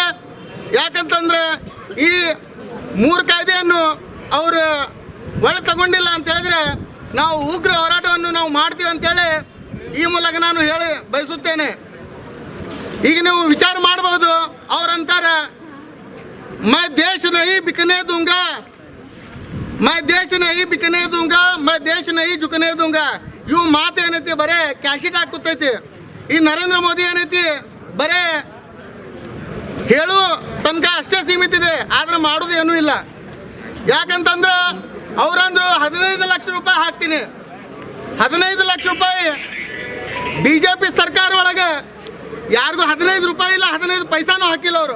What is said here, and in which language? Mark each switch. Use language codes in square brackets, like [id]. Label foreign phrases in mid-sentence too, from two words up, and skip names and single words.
[kn] ಯಾಕಂತಂದರೆ ಈ 3 ಕಾಯ್ದೆಯನ್ನು ಅವರು ಒಳ ತಗೊಂಡಿಲ್ಲ ಅಂತ ಹೇಳಿದ್ರೆ ನಾವು ಉಗ್ರ ಹೋರಾಟವನ್ನು ನಾವು ಮಾಡ್ತೀವಿ ಅಂತೇಳಿ ಈ ಮೂಲಕ ನಾನು ಹೇಳಿ ಬಯಸುತ್ತೇನೆ. ಈಗ ನೀವು ವಿಚಾರ ಮಾಡಬಹುದು, ಅವ್ರಂತಾರೆ [hi] मैं देश नहीं बिकने दूंगा, मैं देश नहीं बिकने दूंगा, मैं देश नहीं झुकने दूंगा. [kn] ಇವು ಮಾತು ಏನೈತಿ ಬರೇ ಕ್ಯಾಶಿಟ್ ಹಾಕುತ್ತೈತಿ. ಈ ನರೇಂದ್ರ ಮೋದಿ ಏನೈತಿ ಬರೇ ಹೇಳು ತನಕ ಅಷ್ಟೇ ಸೀಮಿತ ಇದೆ, ಆದ್ರೆ ಮಾಡೋದು ಏನೂ ಇಲ್ಲ. ಯಾಕಂತಂದ್ರೆ ಅವರಂದ್ರು 15 ಲಕ್ಷ ರೂಪಾಯಿ ಹಾಕ್ತೀನಿ. 15 ಲಕ್ಷ ರೂಪಾಯಿ BJP ಸರ್ಕಾರ ಒಳಗೆ ಯಾರಿಗೂ 15 ರೂಪಾಯಿ ಇಲ್ಲ, 15 ಪೈಸಾನೂ ಹಾಕಿಲ್ಲ ಅವರು.